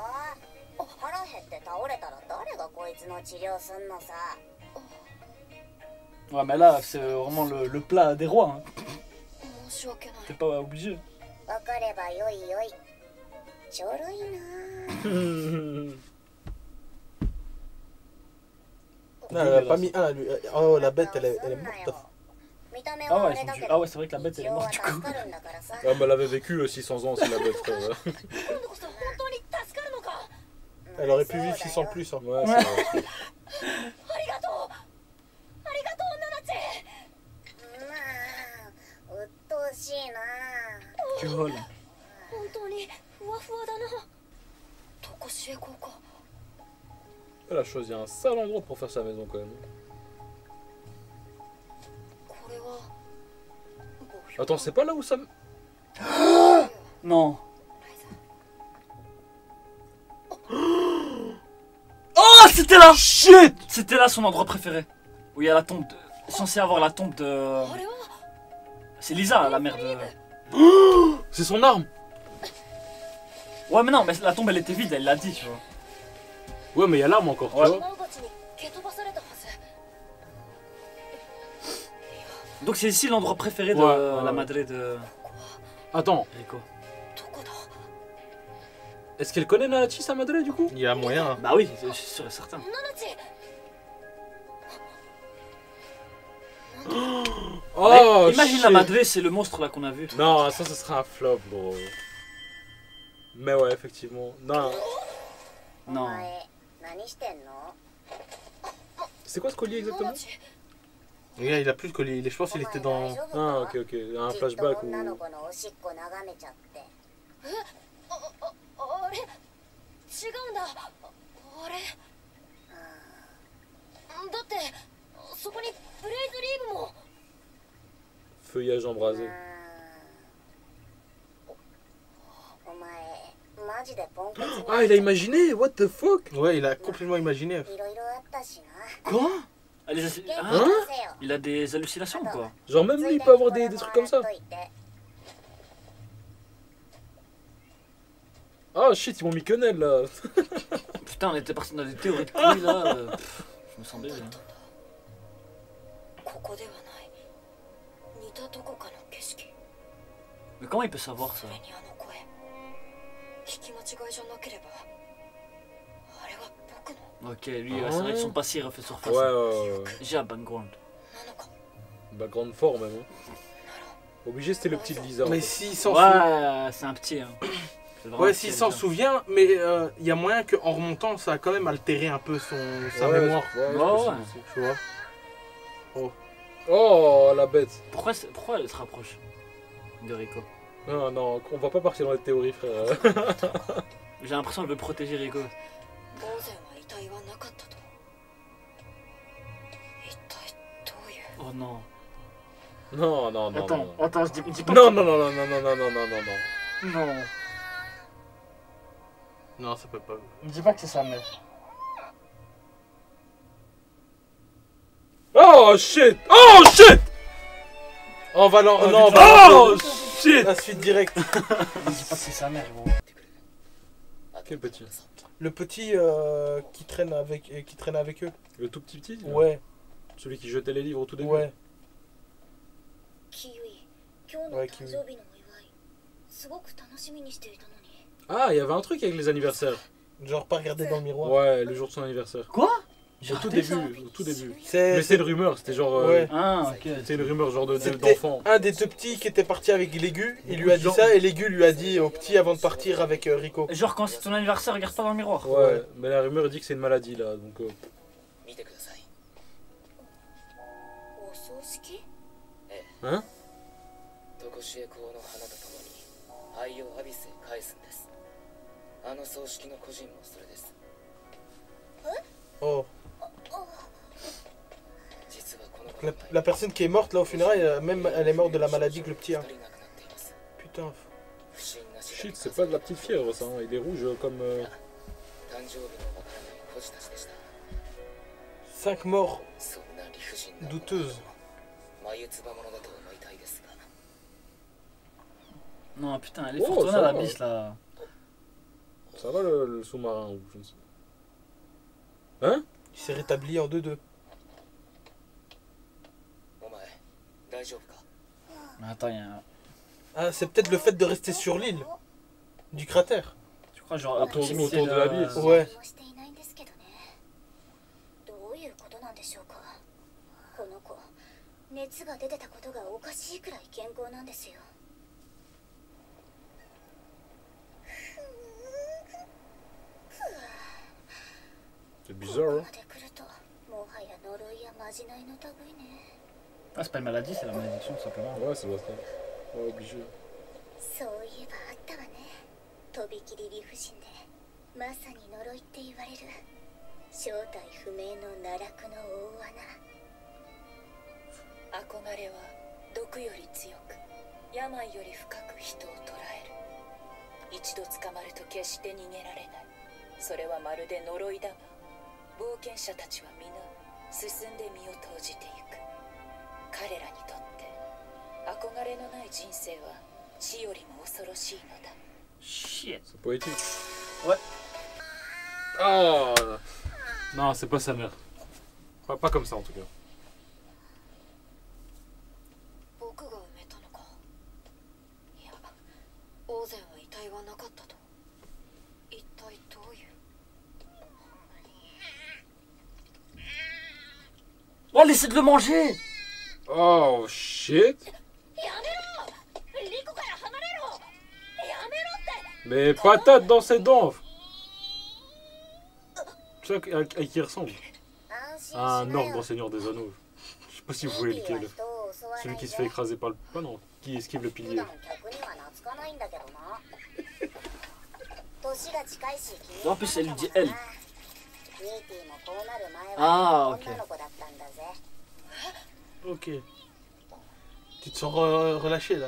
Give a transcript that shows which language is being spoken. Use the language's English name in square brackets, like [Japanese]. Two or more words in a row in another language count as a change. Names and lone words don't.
[Japanese] 腹減って倒れたら誰がこいつの治療すんのさ。 [French] Ouais, mais là, c'est vraiment le plat des rois. Hein. [Japanese] 申し訳ない [French] T'es pas obligé. [Japanese] わかればよいよい。ちょろいな。 [French] Non, elle a pas mis un, lui. Oh, la bête, elle est morte. [Japanese] 見た目 Ah は [French] ouais, [Japanese] あれだけ ah ど [French] ouais, c'est vrai que la bête elle est [Japanese] 一応は [French] morte du [Japanese] 助 [French] coup. [Japanese] かるんだからさ。 [French] Ah, mais elle avait vécu 600 ans, c'est la bête, frère. [Japanese] 今度こそ本当に助かるのか [French] Elle aurait pu vivre 600 plus. Hein. Ouais, c'est vrai. [Japanese] ありがとうありがとうナナチまあ、うっとうしいな。 [French] Tu voles. [Japanese] 本当にふわふわだなとこしへ行こうか [French] Elle a choisi un sale endroit pour faire sa maison quand même. [Japanese] これは [French] Attends, c'est pas là où ça... Non. Oh, c'était là! Shit! C'était là son endroit préféré. Où il y a la tombe de... Censé avoir la tombe de... [Japanese] あれは [French] C'est Lisa, la mère de... C'est son arme. Ouais, mais non, mais la tombe elle était vide, elle l'a dit, tu vois. Ouais, mais il y a l'arme encore, tu Ouais. vois. [Japanese] マウバチに蹴飛ばされたはず [French] Donc c'est ici l'endroit préféré de Ouais, la ouais. madre de Attends, Rico. [Japanese] どこだ [French] est-ce qu'elle connaît Nanachi, sa madre, du coup? Il y a moyen. Hein. Bah oui, je suis sûr et certain. [Japanese] ナナチ [French] Oh, Mais imagine la shit. madre, c'est le monstre là qu'on a vu. Non, ça, ce sera un flop, gros. Mais ouais, effectivement. Non. [Japanese] お [French] Non. [Japanese] 前、何してんの？ [French] C'est quoi ce collier [Japanese] ナ [French] exactement? [Japanese] ナチ [French] Regarde, il a plus de collier. Je pense qu'il était dans. Ah, ok, ok. Un [Japanese] きっと [French] flashback [Japanese] 女の [French] ou... [Japanese] 子のおしっこ眺めちゃって。あれ違うんだあれだってそこにブレイズリーブも [French] Feuillage embrasé. [Japanese] お前、マジでポンコツに [French] Ah, il a imaginé? [English] What the fuck? [French] Ouais, il a complètement imaginé. [Japanese] いろいろあったしな。 [French] Quoi? Ah, les [Japanese] 元気 [French] Hein? [Japanese] 出せよ。 [French] Il a des hallucinations ou quoi? Genre, même lui, il peut avoir des trucs comme ça. [English] Oh shit, [French] ils m'ont mis quenelle là. Putain, on était parti dans des théories de couilles là. Je me sens bien. [Japanese] ここではない似たどこかの景色 [French] Mais comment il peut savoir [Japanese] そ [French] ça? [Japanese] れにあの声聞き間違いじゃなければあれは僕の [French] Ok, lui, c'est vrai que son passé refait surface. Ouais. J'ai un background. [Japanese] なのか [French] Background fort même. Hein. Obligé, c'était le petit Lisa. Mais s'il s'en souvient. Ouais, c'est un petit. Hein. C'est vraiment Ouais, un s'il petit, s'en ça. souvient, mais il y a moyen qu'en remontant, ça a quand même altéré un peu sa mémoire. Ouais, Ouais, ouais. Tu vois. Oh la bête. Pourquoi elle se rapproche de Rico? Non, non, on va pas partir dans les théories, frère. J'ai l'impression qu'elle veut protéger Rico. [Japanese] ボーゼンは遺体はなかったと一体どういう [French] Oh non. Non, non, non. Attends, non. attends, dis pas. Non, non, non, non, non, non, non, non, non, non, non. Non. Non, ça peut pas. Dis pas que c'est sa mère. [English] Oh shit! Oh shit! [French] On va Oh, non, on va [English] oh shit! [French] la suite directe. Dis pas que c'est sa mère, gros. Quel petit? Le petit qui traîne avec eux. Le tout petit petit? Ouais, Celui qui jetait les livres au tout début? ouais. [Japanese] キウイ今日の誕生日のお祝いすごく楽しみにしていたのに [French] Ah, il y avait un truc avec les anniversaires. Genre pas regarder dans le miroir. Ouais, le jour de son anniversaire. Quoi? Au tout début, au tout début. Mais C'est c'était une rumeur, c'était genre... Ouais. Ah, ok. C'était une rumeur genre C'était d'enfant. un des deux petits qui était parti avec l'aigu. Il lui a dit ça et l'aigu lui a dit au petit avant de partir avec Rico. Genre quand c'est ton anniversaire, regarde pas dans le miroir. Ouais, mais la rumeur dit que c'est une maladie là, donc... [Japanese] 見てください。お葬式 [French] Hein? [Japanese] とこしえ公の花とともに灰をアビスへ返すんです。あの葬式の個人もそれです。 Oh. 実はこの [French] La personne qui est morte là au funérailles, même elle est morte de la maladie que le petit a. [Japanese] 亡くなっています。 [French] Putain. [Japanese] 不審な死 [French] Shit, c'est pas de la petite fièvre ça, hein. Il est rouge comme... [Japanese] 誕生日のわからない孤児たちでした。 [French] 5 morts [Japanese] そんな理不尽な [French] douteuses. [Japanese] 眉唾者だと思いたいですが。 [French] Non, putain, elle est Oh, fortunée ça la va. biche là. Ça va le sous-marin ou je ne sais pas. Hein? Il s'est rétabli en 2-2. [Japanese] お前大丈夫か？ [French] Mais attends, il y a un... Ah, c'est peut-être le fait de rester sur l'île du cratère. Tu crois genre à Autour- proximité autour de la ville. Ouais. [Japanese] もしていないんですけどねどういうことなんでしょうかこの子熱が出てたことがおかしいくらい健康なんですよ [French] C'est [Japanese] こ [French] bizarre, [Japanese] こ [French] hein? [Japanese] まで来るともはや呪いやまじないの類ね [French] Ah, c'est pas une maladie, c'est la malédiction tout simplement. Ouais, ça doit être... Ouais, obligé. [Japanese] そういえばあったわねとびきり理不尽でまさに呪いって言われる正体不明の奈落の大穴憧れは毒より強く病より深く人を捕らえる一度捕まると決して逃げられないそれはまるで呪いだが冒険者たちは皆進んで身を投じていく彼らにとって憧れのない人生は死よりも恐ろしいのだ [French] Shit. C'est poétique. Ouais. Ah! Non, c'est pas sa mère. Pas comme ça en tout cas. [Japanese] 僕が埋めたのかいやオーゼンは遺体はなかったと一体どういう [French] Oh, laissez de le manger! [English] Oh shit! [Japanese] やめろリコから離れろやめろって [French] Mais patate dans ses dents! Tu sais à qui il ressemble? [Japanese] 安心し [French] À un [Japanese] な [French] orc [Japanese] よ [French] dans Seigneur des Anneaux. Je sais pas si vous voyez [Japanese] ミーティは [French] lequel. [Japanese] 人を襲わない [French] Celui [Japanese] で [French] qui se fait écraser par le... Ah non, qui esquive le [Japanese] 普 [French] pilier. [Japanese] 段客には懐かないんだけどな年が近いし気に [French] En plus, elle lui dit elle. [Japanese] ミーティもこうなる前は [French] Ah, ok. [Japanese] 女の子だったんだぜ [French] Ok. Tu te sens relâché là.